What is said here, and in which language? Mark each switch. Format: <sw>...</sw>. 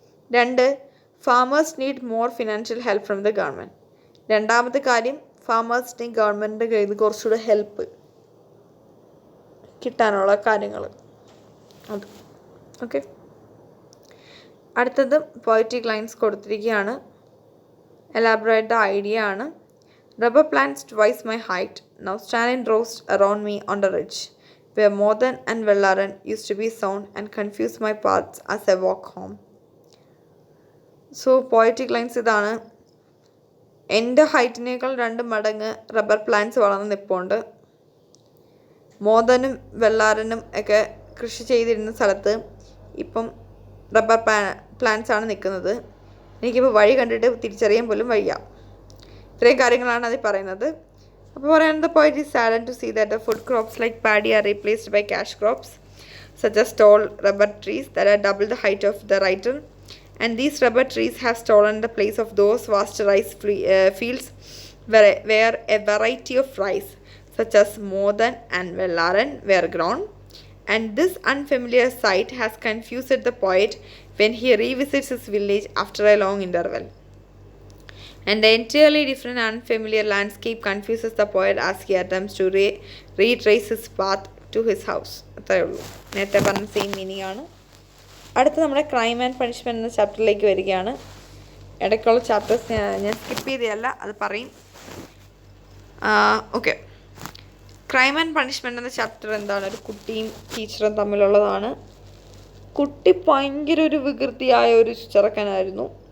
<en>2, farmers need more financial help from the government.</en> <ml>രണ്ടാമത്തെ കാര്യം, ഫാമേഴ്സിന് ഗവൺമെൻറ്റിൻ്റെ കയ്യിൽ നിന്ന് കുറച്ചുകൂടെ ഹെൽപ്പ് കിട്ടാനുള്ള കാര്യങ്ങൾ അത്. ഓക്കെ, അടുത്തത് പോയറ്റിക് ലൈൻസ് കൊടുത്തിരിക്കുകയാണ്. എലാബറേറ്റ് ദ ഐഡിയ ആണ്.</ml> <en>Rubber plants twice my height now stand in rows around me on the ridge where modern and Vellaran used to be sown and confuse my paths as I walk home. So poetic lines ഇതാണ്.</en> <ml>എൻ്റെ ഹൈറ്റിനേക്കാൾ 2 മടങ്ങ് rubber plants വളർന്ന് നിൽപ്പുണ്ട്. മോദനും വെള്ളാരനും ഒക്കെ കൃഷി ചെയ്തിരുന്ന സ്ഥലത്ത് ഇപ്പം റബ്ബർ പ്ലാന്റ്സ് ആണ് നിൽക്കുന്നത്. എനിക്കിപ്പോൾ വഴി കണ്ടിട്ട് തിരിച്ചറിയാൻ പോലും വയ്യ. ഇത്രയും കാര്യങ്ങളാണ് അതിൽ പറയുന്നത്. അപ്പോൾ പറയുന്നത്,</ml> <en>the poet is saddened to see that the food crops like paddy are replaced by cash crops such as tall rubber trees that are double the height of the writer, and these rubber trees have stolen the place of those vast rice fields where a variety of rice such as Modan and Vellaran were grown, and this unfamiliar sight has confused the poet when he revisits his village after a long interval. And the entirely different unfamiliar landscape confuses the poet as he attempts to retrace his path to his house.</en> <ml>അത്രയേ ഉള്ളൂ. നേരത്തെ പറഞ്ഞ same meaning ആണ്. അടുത്ത നമ്മുടെ crime and punishment എന്ന ചാപ്റ്ററിലേക്ക് വരികയാണ്. ഇടയ്ക്കുള്ള ചാപ്റ്റേഴ്സ് ഞാൻ സ്കിപ്പ് ചെയ്തതല്ല, അത് പറയും. ഓക്കെ, ക്രൈം ആൻഡ് പണിഷ്മെൻറ്റ് എന്ന ചാപ്റ്റർ എന്താണ്? ഒരു കുട്ടിയും ടീച്ചറും തമ്മിലുള്ളതാണ്. കുട്ടി ഭയങ്കര ഒരു വികൃതിയായ ഒരു ചെറുക്കനായിരുന്നു.</ml>